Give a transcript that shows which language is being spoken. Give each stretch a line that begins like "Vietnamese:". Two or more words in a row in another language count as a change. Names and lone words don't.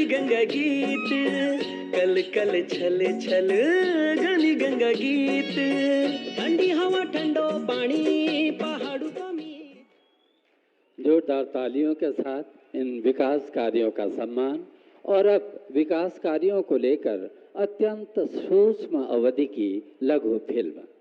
Hindi: गंगा गीत, कल कल छल छल गनी गंगा गीत, ठंडी हवा ठंडो पानी पहाड़ों का मीत। जोरदार तालियों के साथ इन विकास कार्यों का सम्मान। और अब विकास कार्यों को लेकर अत्यंत सूक्ष्म अवधि की लघु फिल्म।